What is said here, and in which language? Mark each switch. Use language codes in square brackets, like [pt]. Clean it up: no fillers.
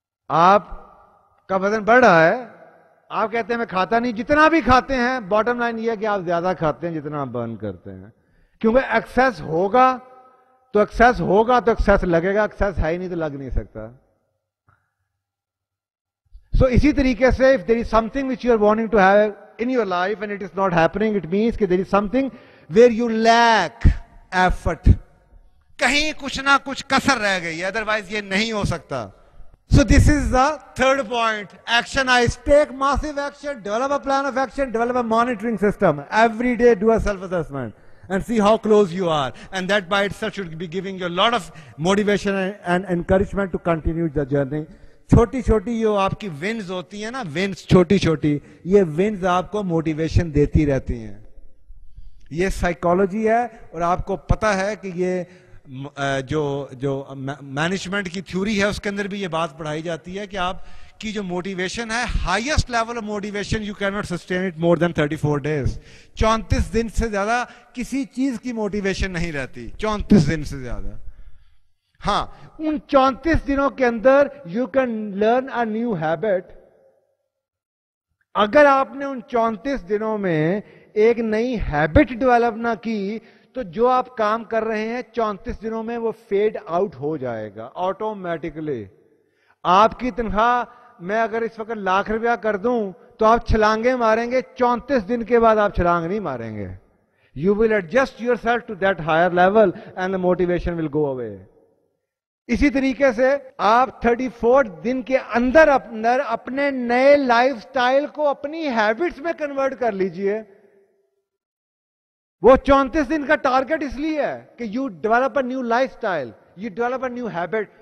[ur] آپ کا وزن بڑھ رہا ہے, آپ کہتے ہیں میں کھاتا نہیں, جتنا بھی کھاتے ہیں باٹم لائن یہ ہے کہ آپ زیادہ کھاتے ہیں جتنا آپ برن کرتے ہیں. کیونکہ ایکسیس ہوگا تو ایکسیس لگے گا, ایکسیس ہے ہی نہیں تو لگ نہیں سکتا. سو اسی طریقے سے [en] if there is something which you are wanting to have in your life and it is not happening, it means کہ there is something where you lack effort. [ur] کہیں کچھ نہ کچھ کسر رہ گئی ہے, ادروائز یہ نہیں ہو سکتا. [en] So this is the third point. Actionize. Take massive action, develop a plan of action, develop a monitoring system. Every day do a self-assessment and see how close you are. And that by itself should be giving you a lot of motivation and encouragement to continue the journey. [ur] چھوٹی چھوٹی جو آپ کی ones ہوتی ہیں نا, ones چھوٹی چھوٹی, یہ ونز آپ کو موٹیویشن دیتی رہتی ہیں. یہ سائیکالوجی ہے اور آپ کو پتا ہے کہ یہ جو مینجمنٹ کی تھیوری ہے اس کے اندر بھی یہ بات پڑھائی جاتی ہے کہ آپ کی جو موٹیویشن ہے, [en] Highest level of motivation you can not sustain it more than 34 days. [ur] 34 دن سے زیادہ کسی چیز کی موٹیویشن نہیں رہتی, 34 دن سے زیادہ. ہاں, ان 34 دنوں کے اندر [en] You can learn a new habit. [ur] اگر آپ نے ان 34 دنوں میں ایک نئی ہیبٹ ڈیولپ نہ کی تو جو آپ کام کر رہے ہیں 34 دنوں میں وہ فیڈ آؤٹ ہو جائے گا آٹومیٹکلی. آپ کی تنخواہ میں اگر اس وقت 1,00,000 روپیہ کر دوں تو آپ چھلانگیں ماریں گے, 34 دن کے بعد آپ چھلانگ نہیں ماریں گے. [en] You will adjust yourself to that higher level and the motivation will go away. [ur] اسی طریقے سے آپ 34 دن کے اندر اپنے نئے لائف سٹائل کو اپنی ہیبٹس میں کنورٹ کر لیجئے. وہ 34 دن کا ٹارگٹ اس لیے ہے کہ [en] You develop a new lifestyle, you develop a new habit.